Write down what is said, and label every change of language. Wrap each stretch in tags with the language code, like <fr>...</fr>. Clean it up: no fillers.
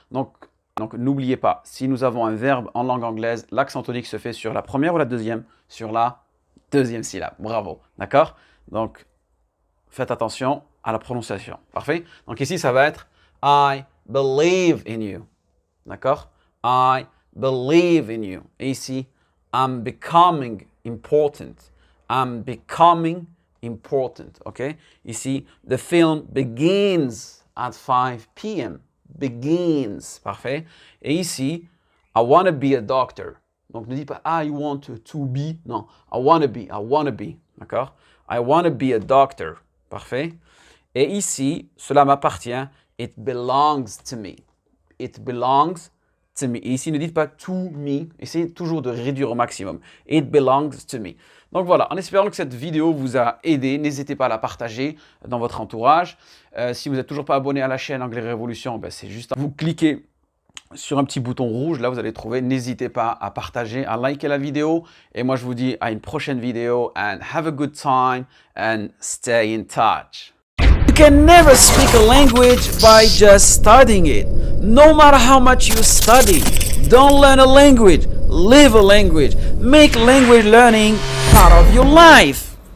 <fr>Donc n'oubliez pas, si nous avons un verbe en langue anglaise, l'accent tonique se fait sur la première ou la deuxième? Sur la deuxième syllabe. Bravo. D'accord? Donc, faites attention à la prononciation. Parfait? Donc ici, ça va être</fr> <en>I believe in you.</en> <fr>D'accord?</fr> <en>I believe in you.</en> <fr>Et ici,</fr> <en>I'm becoming important. I'm becoming important.</en> <fr>OK? Ici,</fr> <en>the film begins at 5 p.m. Begins.</en> <fr>Parfait? Et ici,</fr> <en>I want to be a doctor.</en> <fr>Donc, ne dites pas</fr> <en>I want to be. Non. I want to be.</en> <fr>D'accord?</fr> <en>I want to be a doctor.</en> <fr>Parfait. Et ici, cela m'appartient.</fr> <en>It belongs to me. It belongs to me.</en> <fr>Et ici, ne dites pas</fr> <en>to me.</en> <fr>Essayez toujours de réduire au maximum.</fr> <en>It belongs to me.</en> <fr>Donc voilà, en espérant que cette vidéo vous a aidé, n'hésitez pas à la partager dans votre entourage. Si vous n'êtes toujours pas abonné à la chaîne Anglais Révolution, ben c'est juste à vous cliquer sur un petit bouton rouge, là vous allez trouver. N'hésitez pas à partager, à liker la vidéo. Et moi je vous dis à une prochaine vidéo.</fr> <en>And have a good time and stay in touch. You can never speak a language by just studying it. No matter how much you study, don't learn a language, live a language. Make language learning part of your life.</en>